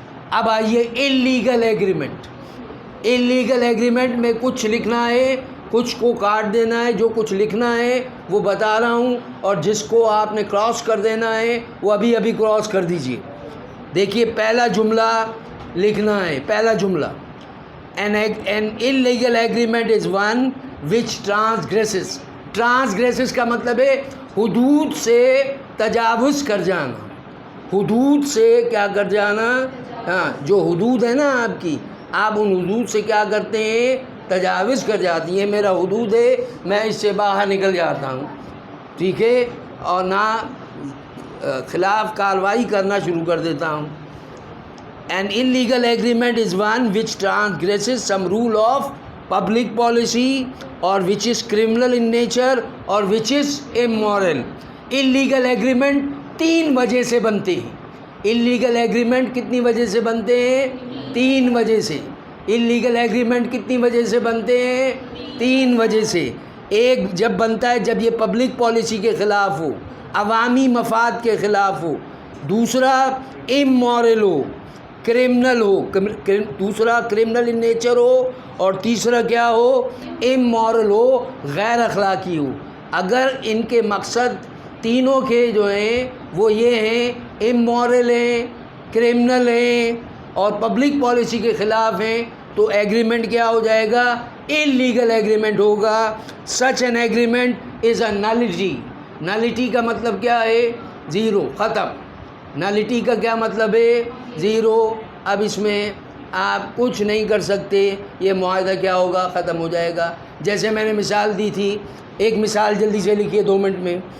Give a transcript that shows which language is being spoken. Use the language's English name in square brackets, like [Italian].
[Urdu] اب آئیے illegal agreement. Illegal agreement میں کچھ لکھنا ہے, کچھ کو کاٹ دینا ہے. جو کچھ لکھنا ہے وہ بتا رہا ہوں, اور جس کو آپ نے کراس کر دینا ہے وہ ابھی کراس کر دیجئے. دیکھیے پہلا جملہ لکھنا ہے. پہلا جملہ, [English] an illegal agreement is one which transgresses. [Urdu] ٹرانسگریسز کا مطلب ہے حدود سے تجاوز کر جانا. حدود سے کیا کر جانا, ہاں جو حدود ہے نا آپ کی, آپ ان حدود سے کیا کرتے ہیں, تجاوز کر جاتی ہیں. میرا حدود ہے, میں اس سے باہر نکل جاتا ہوں. ٹھیک ہے, اور نہ خلاف کارروائی کرنا شروع کر دیتا ہوں. [English] An illegal agreement is one which transgresses some rule of public policy or which is criminal in nature or which is immoral. [Urdu] Illegal agreement 3 وجہ سے بنتے ہیں. Illegal agreement کتنی وجہ سے بنتے ہیں, 3 وجہ سے. Illegal agreement کتنی وجہ سے بنتے ہیں, 3 وجہ سے. ایک جب بنتا ہے جب یہ پبلک پالیسی کے خلاف ہو, عوامی مفاد کے خلاف ہو. دوسرا امورل ہو, کرمنل ہو. دوسرا کرمنل ان نیچر ہو, اور تیسرا کیا ہو, امورل ہو, غیر اخلاقی ہو. اگر ان کے مقصد تینوں کے جو ہیں وہ یہ ہیں, امورل ہیں, کرمنل ہیں اور پبلک پالیسی کے خلاف ہیں, تو ایگریمنٹ کیا ہو جائے گا, انلیگل ایگریمنٹ ہوگا. [English] Such an agreement is a nullity. [Urdu] Nullity کا مطلب کیا ہے, زیرو, ختم. نلٹی کا کیا مطلب ہے, زیرو. اب اس میں آپ کچھ نہیں کر سکتے, یہ معاہدہ کیا ہوگا, ختم ہو جائے گا. جیسے میں نے مثال دی تھی, ایک مثال جلدی سے لکھیے 2 منٹ میں.